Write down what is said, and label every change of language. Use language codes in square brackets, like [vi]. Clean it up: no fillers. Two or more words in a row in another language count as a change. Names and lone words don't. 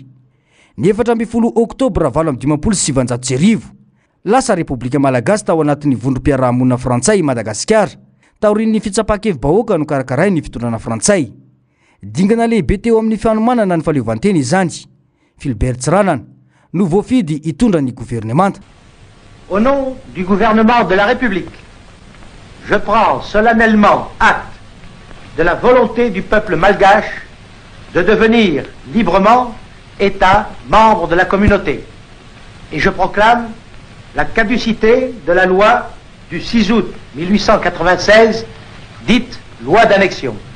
[mg] Ny 7 Oktobra 1779, lasa Repoblika Malagasy tao anatin'ny vondrom-piarahamonina frantsay Madagasikara, taorian'ny fitsapakevim-bahoaka no karakaray ny fitondrana frantsay. Dingana lehibe teo amin'ny fanomanana ny fahaleovantena izany. Philbert Tsiranana no voafidy hitondra ny gouvernemanta. [fr] Au nom du gouvernement de la République, je prends solennellement acte de la volonté du peuple malgache de devenir librement État membre de la communauté. Et je proclame la caducité de la loi du 6 août 1896, dite loi d'annexion.